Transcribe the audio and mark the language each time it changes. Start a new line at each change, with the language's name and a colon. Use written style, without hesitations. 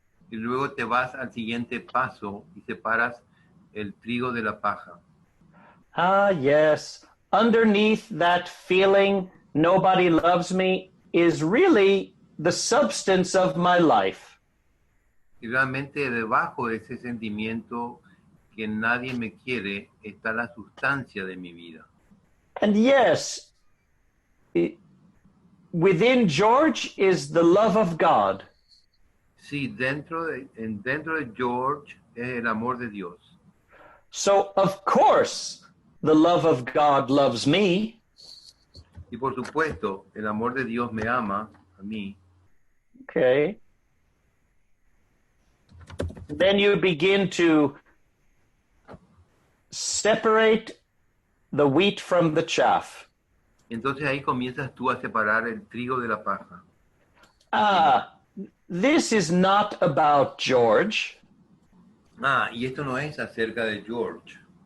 Spanish: Y luego te vas al siguiente paso y separas el trigo de la paja.
English: Ah, yes. Underneath that feeling, nobody loves me, is really the substance of my life.
Spanish: Y realmente debajo de ese sentimiento que nadie me quiere está la sustancia de mi vida.
English: And yes, within George is the love of God.
Spanish: Sí, dentro de George es el amor de Dios.
English: So, of course, the love of God loves me.
Spanish: Y por supuesto, el amor de Dios me ama a mí.
English: Okay. Then you begin to separate the wheat from the chaff.
Spanish: Entonces ahí comienzas tú a separar el trigo de la paja.
English: Ah, this is not about George.
Spanish: Y esto no es acerca de George.